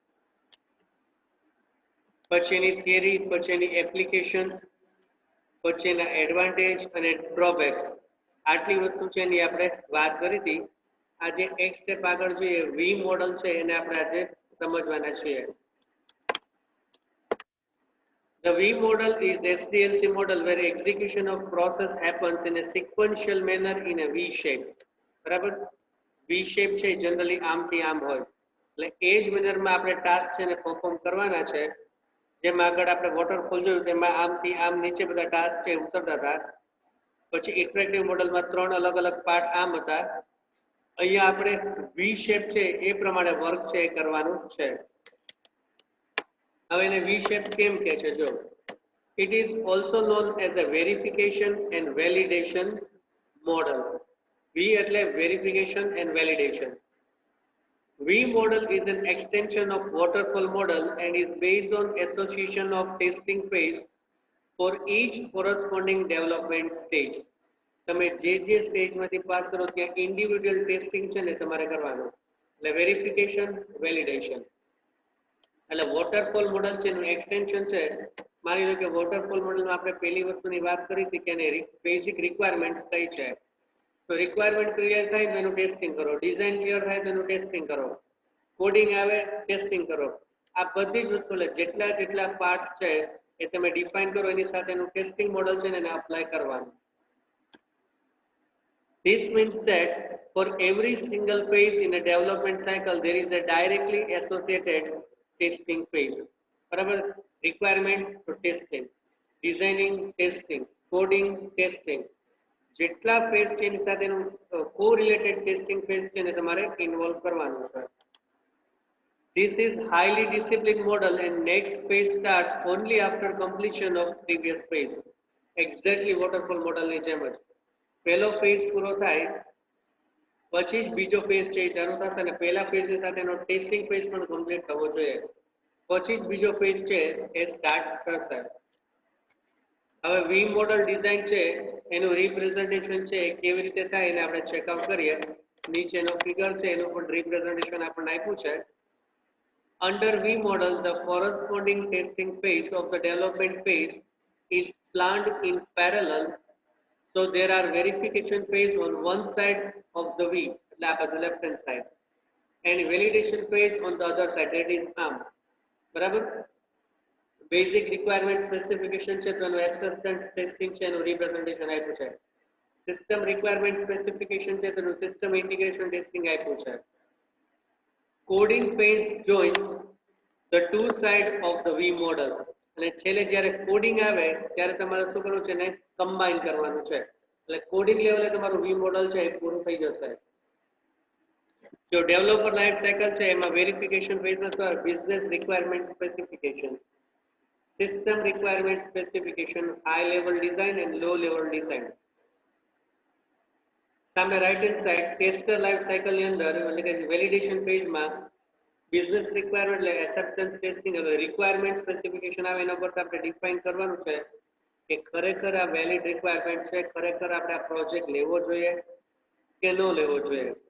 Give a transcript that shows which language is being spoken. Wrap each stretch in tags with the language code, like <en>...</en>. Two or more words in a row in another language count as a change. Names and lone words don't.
<gu>પછી એની થિયરી, પછી એની એપ્લિકેશન્સ, પછી એના એડવાન્ટેજ અને ડ્રોબેક્સ, આટલી વસ્તુ છે એની આપણે વાત કરી હતી. આજે એક સ્ટેપ આગળ જોઈએ,</gu> <en>V model</en> <gu>છે એને આપણે આજે સમજવાના છીએ.</gu> <en>The V model is SDLC model where execution of process happens in a sequential manner in a V shape.</en> <gu>બરાબર?</gu> <en>V shape</en> <gu>છે જનરલી આમથી આમ હોય. એટલે એ જ મેનરમાં આપણે ટાસ્ક છે ને પરફોર્મ કરવાના છે. જેમ આગળ આપણે વોટરફોલ જોયું તેમાં આમથી આમ નીચે બધા ટાસ્ક છે ઉતરતા હતા. પછી</gu> <en>iterative modelમાં</en> <gu>ત્રણ અલગ અલગ પાર્ટ આમ હતા. અહીંયા આપણે</gu> <en>V shape</en> <gu>છે એ પ્રમાણે વર્ક છે એ કરવાનું છે. હવે એને</gu> <en>V shape</en> <gu>કેમ કહે છે જો,</gu> <en>it is also known as a verification and validation model.</en> <gu>V એટલે</gu> <en>verification and validation. V model is an extension of waterfall model and is based on association of testing phase for each corresponding development stage.</en> <gu>તમે જે સ્ટેજમાંથી પાસ કરો ત્યાં</gu> <en>individual testing</en> <gu>છે ને તમારે કરવાનું.</gu> <en>એટલે verification, validation.</en> <gu>એટલે</gu> <en>waterfall model</en> <gu>છે એનું એક્સટેન્શન છે. માની લો કે</gu> <en>waterfall modelમાં</en> <gu>આપણે પહેલી વસ્તુની વાત કરી હતી કે એની</gu> <en>basic requirements</en> <gu>કઈ છે. તો</gu> <en>requirement clear</en> <gu>થાય તો એનું ટેસ્ટિંગ કરો,</gu> <en>design clear</en> <gu>થાય તો એનું ટેસ્ટિંગ કરો, કોડિંગ આવે ટેસ્ટિંગ કરો. આ બધી જ વસ્તુ જેટલા જેટલા પાર્ટ્સ છે એ તમે ડિફાઇન કરો એની સાથે એનું</gu> <en>testing model</en> <gu>છે ને એને અપ્લાય કરવાનું.</gu> <en>This means that for every single phase in a development cycle, there is a directly associated testing phase.</en> <gu>બરાબર?</gu> <en>Requirement to testing, designing testing, coding testing.</en> <gu>જેટલા ફેઝ છે એની સાથેનું</gu> <en>correlated testing phase</en> <gu>છે ને તમારે ઇન્વોલ્વ કરવાનું છે.</gu> <en>This is highly disciplined model and next phase start only after completion of previous phase. Exactly waterfall model</en> <gu>ની જેમ જ પહેલો ફેઝ પૂરો થાય પછી જ બીજો ફેઝ છે એ ચાલુ થશે અને પહેલા ફેઝ સાથે એનો</gu> <en>testing phase</en> <gu>પણ કમ્પ્લીટ થવો જોઈએ, પછી જ બીજો ફેઝ છે એ સ્ટાર્ટ થશે. હવે</gu> <en>V model design</en> <gu>છે એનું રિપ્રેઝન્ટેશન છે કેવી રીતે થાય એને આપણે ચેકઆઉટ કરીએ. નીચેનો ફિગર છે એનું પણ રિપ્રેઝન્ટેશન આપણને આપ્યું છે.</gu> <en>Under V model, the corresponding testing phase of the development phase is planned in parallel. So there are verification phase on one side of the V, the left hand side, and validation phase on the other side, that is ARM.</en> <gu>બરાબર?</gu> <en>basic requirement specification</en> <gu>છે તો એનું</gu> <en>acceptance testing</en> <gu>છે એનું રિપ્રેઝન્ટેશન આપ્યું છે.</gu> <en>system requirement specification</en> <gu>છે તો એનું</gu> <en>system integration testing</en> <gu>આપ્યું છે.</gu> <en>coding phase joins the two side of the V model.</en> <gu>અને છેલ્લે જ્યારે કોડિંગ આવે ત્યારે તમારે શું કરવું છે ને કમ્બાઈન કરવાનું છે. એટલે કોડિંગ લેવલે તમારું</gu> <en>V model</en> <gu>છે એ પૂરું થઈ જશે. જો</gu> <en>developer life cycle</en> <gu>છે એમાં</gu> <en>verification phaseમાં</en> <gu>તો</gu> <en>business requirement specification, system requirement specification, high level design and low level design.</en> <gu>સામે</gu> <en>right hand side tester life cycle</en> <gu>ની અંદર એટલે કે</gu> <en>validation phaseમાં business requirement</en> <gu>એટલે</gu> <en>acceptance testing.</en> <gu>હવે</gu> <en>requirement specification</en> <gu>આવે એના પર આપણે ડિફાઇન કરવાનું છે કે ખરેખર આ</gu> <en>valid requirement</en> <gu>છે, ખરેખર આપણે આ પ્રોજેક્ટ લેવો જોઈએ કે ન લેવો જોઈએ.</gu>